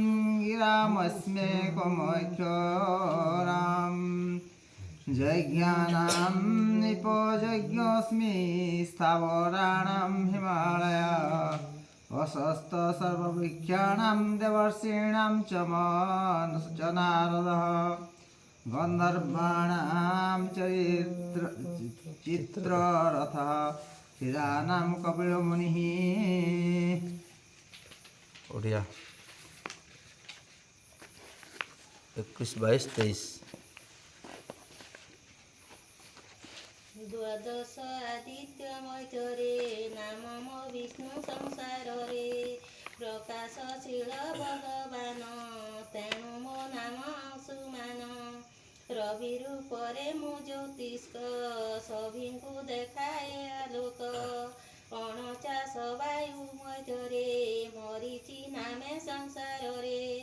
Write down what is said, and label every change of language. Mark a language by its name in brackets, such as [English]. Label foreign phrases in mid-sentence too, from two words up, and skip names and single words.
[Sanskrit] गिरामस्म्येकमक्षराम् यज्ञानां निपयज्ञोऽस्मि स्थावराणां हिमालय अशस्त सर्ववृक्षाणां देवर्षीणां च च नारदः गन्धर्वाणां चित्ररथः क्षीराणां कपिलमुनिः [Odia] ओडिया 21, 22, 23 ଦ୍ୱାଦଶ ଆଦିତ୍ୟ ମଧ୍ୟରେ ନାମ ମୋ ବିଷ୍ଣୁ ସଂସାରରେ ପ୍ରକାଶଶୀଳ ଭଗବାନ ତେଣୁ ମୋ ନାମ ସୁମାନ ରବି ରୂପରେ ମୁଁ ଜ୍ୟୋତିଷ୍କ ସଭିଙ୍କୁ ଦେଖାଏ ଆଲୋକ ଅଣଚାଶ ବାୟୁ ମଧ୍ୟରେ ମରିଚି ନାମେ ସଂସାରରେ